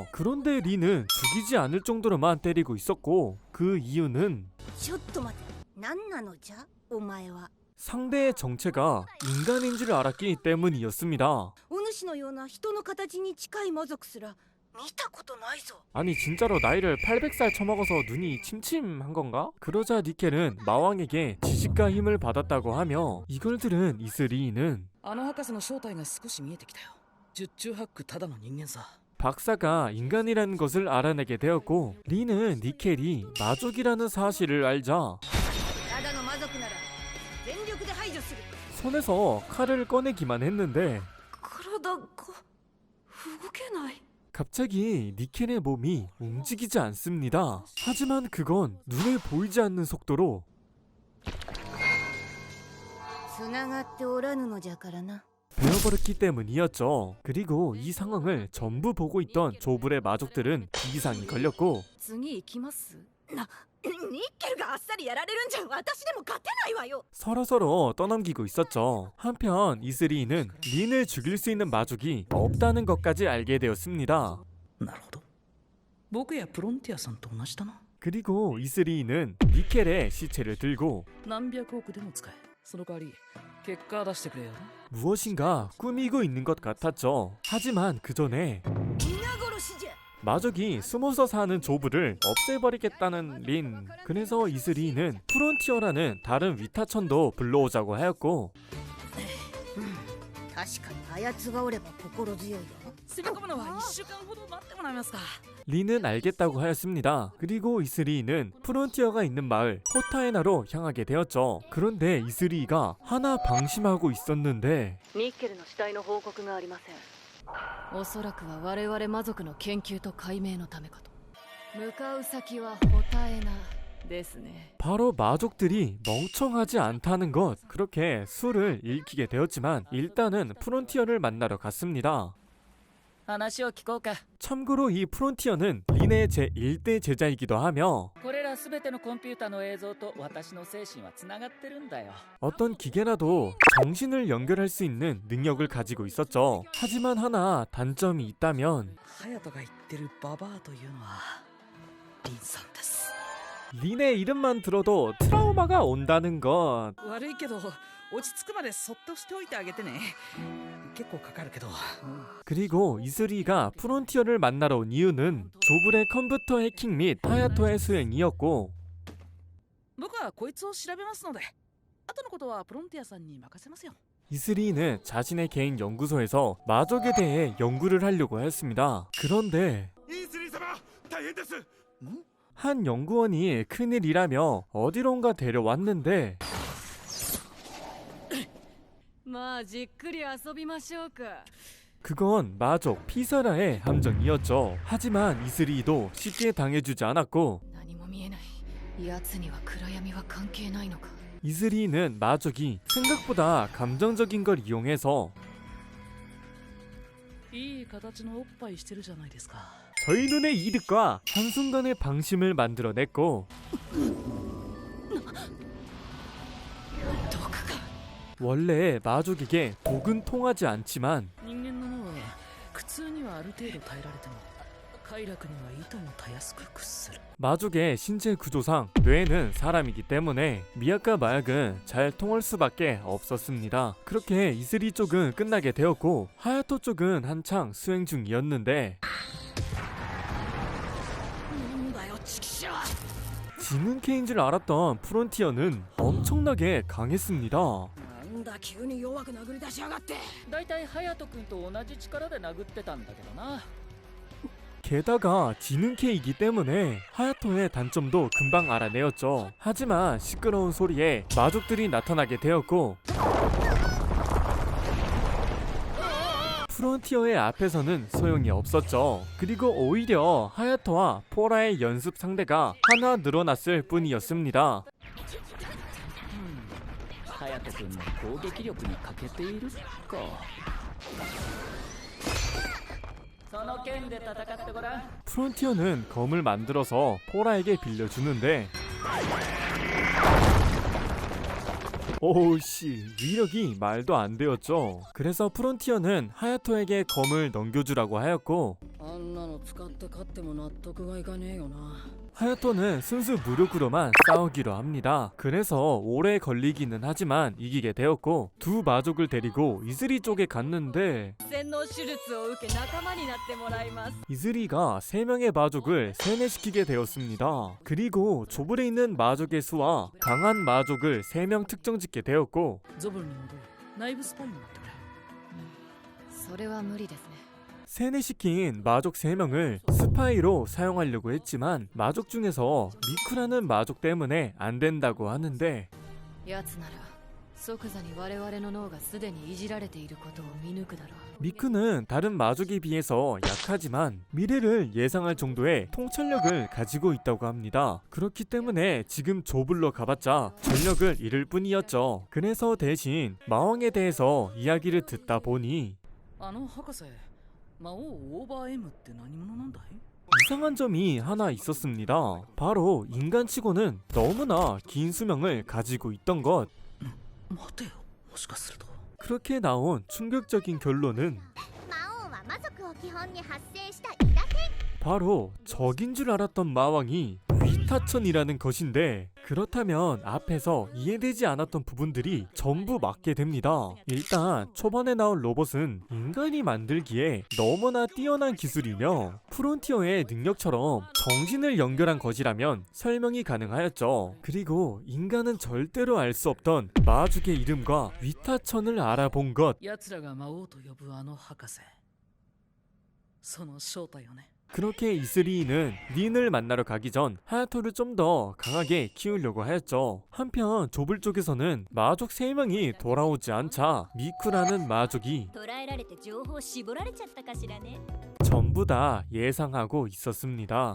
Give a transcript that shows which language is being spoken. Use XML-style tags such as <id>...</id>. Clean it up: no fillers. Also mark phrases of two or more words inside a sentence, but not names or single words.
<ko>그런데 린은 죽이지 않을 정도로만 때리고 있었고 그 이유는</ko> <ja>ちょっと待って、何なのじゃお前は。</ja> <ko>상대의 정체가 인간인 줄 알았기 때문이었습니다.</ko> <ja>お主のような人の形に近い魔族すら見たことないぞ。</ja> <ko>아니 진짜로 나이를 800살 처먹어서 눈이 침침한 건가? 그러자 니켈은 마왕에게 지식과 힘을 받았다고 하며 이걸 들은 이슬이는</ko> <ja>あの博士の正体が少し見えてきたよ。十中八九ただの人間さ。</ja> <ko>박사가 인간이라는 것을 알아내게 되었고 린은 니켈이 마족이라는 사실을 알자</ko> <ja>ただの魔族なら全力で排除する。</ja> <ko>손에서 칼을 꺼내기만 했는데</ko> <ja>体が動けない。</ja> <ko>갑자기 니켈의 몸이 움직이지 않습니다. 하지만 그건 눈에 보이지 않는 속도로</ko> <ja>つながっておらぬのじゃからな。</ja> <ko>되어버렸기 때문이었죠. 그리고 이 상황을 전부 보고 있던 조블의 마족들은 비상이 걸렸고</ko> <ja>次行きます。ニッケルがあっさりやられるんじゃ私でも勝てないわよ。</ja> <ko>서로서로 떠넘기고 있었죠. 한편 이슬이는 린을 죽일 수 있는 마족이 없다는 것까지 알게 되었습니다.</ko> <ja>なるほど。僕やプロンティアさんと同じだな。</ja> <ko>그리고 이슬이는 니켈의 시체를 들고</ko> <ja>何百億でも使え。その代わり結果出してくれよ。</ja> <ko>무엇인가 꾸미고 있는 것 같았죠. 하지만 그 전에</ko> <ja>皆殺しじゃ。</ja> <ko>마족이 숨어서 사는 조브를 없애버리겠다는 린. 그래서 이슬이는 프론티어라는 다른 위타천도 불러오자고 하였고</ko> <ja>確かにあやつがおれば心強いよ。せっかくのは1週間ほど待ってもらえますか。</ja> <ko>린은 알겠다고 하였습니다. 그리고 이슬이는 프론티어가 있는 마을 호타에나로 향하게 되었죠. 그런데 이슬이가 하나 방심하고 있었는데</ko> <ja>ニッケルの死体の報告がありません。おそらくは我々魔族の研究と解明のためかと。向かう先はホタエナですね。</ja> <ko>바로 마족들이 멍청하지 않다는 것. 그렇게 수를 읽히게 되었지만 일단은 프론티어를 만나러 갔습니다.</ko> <ja>話を聞こうか。</ja> <ko>참고로 이 프론티어는 린의 제1대 제자이기도 하며</ko> <ja>これらすべてのコンピュータの映像と私の精神はつながってるんだよ。</ja> <ko>어떤 기계라도 정신을 연결할 수 있는 능력을 가지고 있었죠. 하지만 하나 단점이 있다면</ko> <ja>ハヤトが言ってるババアというのはリンさんです。</ja> <ko>린의 이름만 들어도 트라우마가 온다는 것.</ko> <ja>悪いけど落ち着くまでそっとしておいてあげてね。結構かかるけど。</ja> <ko>그리고 이슬이가 프론티어를 만나러 온 이유는 조블의 컴퓨터 해킹 및 하야토의 수행이었고</ko> <ja>僕はこいつを調べますので、後のことはプロンティアさんに任せますよ。</ja> <ko>이슬이는 자신의 개인 연구소에서 마족에 대해 연구를 하려고 했습니다. 그런데</ko> <ja>イースリー様大変です。</ja> <ko>한 연구원이 큰일이라며 어디론가 데려왔는데</ko> <ja>まあじっくり遊びましょうか。</ja> <ko>그건 마족 피사라의 함정이었죠. 하지만 이슬이도 쉽게 당해주지 않았고</ko> <ja>何も見えない。奴には暗闇は関係ないのか。</ja> <ko>이슬이는 마족이 생각보다 감정적인 걸 이용해서</ko> <ja>いい形のおっぱいしてるじゃないですか。</ja> <ko>저희 눈의 이득과 한순간의 방심을 만들어냈고</ko> <ja>毒か。</ja> <ko>원래 마족에게 독은 통하지 않지만</ko> <ja>人間の脳は苦痛にはある程度耐えられても快楽にはいともたやすく屈する</ja> <ko>마족의 신체 구조상 뇌는 사람이기 때문에 미약과 마약은 잘 통할 수밖에 없었습니다. 그렇게 이슬이 쪽은 끝나게 되었고 하야토 쪽은 한창 수행 중이었는데</ko> <ja>なんだよチキショー</ja> <ko>지능캐인 줄 알았던 프론티어는 엄청나게 강했습니다.</ko> <ja>なんだ急に弱く殴り出しやがってだいたい隼人君と同じ力で殴ってたんだけどな</ja> <ko>게다가 지능캐이기 때문에 하야토의 단점도 금방 알아내었죠. 하지만 시끄러운 소리에 마족들이 나타나게 되었고 프론티어의 앞에서는 소용이 없었죠. 그리고 오히려 하야토와 포라의 연습 상대가 하나 늘어났을 뿐이었습니다.</ko> <ja>隼人君の攻撃力に欠けているかその剣で戦ってごらん</ja> <ko>프론티어는 검을 만들어서 포라에게 빌려주는데 오우씨 위력이 말도 안 되었죠. 그래서 프론티어는 하야토에게 검을 넘겨주라고 하였고</ko> <ja>あんなの使って勝っても納得がいかねえよな</ja> <ko>하야토는 순수 무력으로만 싸우기로 합니다. 그래서 오래 걸리기는 하지만 이기게 되었고 두 마족을 데리고 이슬이 쪽에 갔는데</ko> <ja>洗脳手術を受け仲間になってもらいます</ja> <ko>이슬이가 3명의 마족을 세뇌시키게 되었습니다. 그리고 조블에 있는 마족의 수와 강한 마족을 3명 특정짓게 되었고</ko> <ja>ゾブルに戻り内部スパイになってくれそれは無理ですね</ja> <ko>세뇌시킨 마족 3명을 스파이로 사용하려고 했지만 마족 중에서 미쿠라는 마족 때문에 안 된다고 하는데</ko> <ja>奴なら即座に我々の脳がすでにいじられていることを見抜くだろう</ja> <ko>미쿠는 다른 마족에 비해서 약하지만 미래를 예상할 정도의 통찰력을 가지고 있다고 합니다. 그렇기 때문에 지금 조블러 가봤자 전력을 잃을 뿐이었죠. 그래서 대신 마왕에 대해서 이야기를 듣다 보니</ko> <ja>あの博士魔王オーバー M って何者なんだい</ja> <ko>이상한 점이 하나 있었습니다. 바로 인간치고는 너무나 긴 수명을 가지고 있던 것.</ko> <ja>待てよもしかすると</ja> <ko>그렇게 나온 충격적인 결론은</ko> <ja>魔王は魔族を基本に発生したイダテン</ja> <ko>바로 적인 줄 알았던 마왕이 위타천이라는 것인데 그렇다면 앞에서 이해되지 않았던 부분들이 전부 맞게 됩니다. 일단 초반에 나온 로봇은 인간이 만들기에 너무나 뛰어난 기술이며 프론티어의 능력처럼 정신을 연결한 것이라면 설명이 가능하였죠. 그리고 인간은 절대로 알 수 없던 마족의 이름과 위타천을 알아본 것.</ko> <ja>奴らが魔王と呼ぶあの博士その正体よね</ja> <ko>그렇게 이슬이는 린을 만나러 가기 전 하야토를 좀 더 강하게 키우려고 하였죠. 한편 조블 쪽에서는 마족 3명이 돌아오지 않자 미쿠라는 마족이</ko> <ja>捕らえられて情報絞られちゃったかしらね</ja> <ko>전부 다 예상하고 있었습니다.</ko>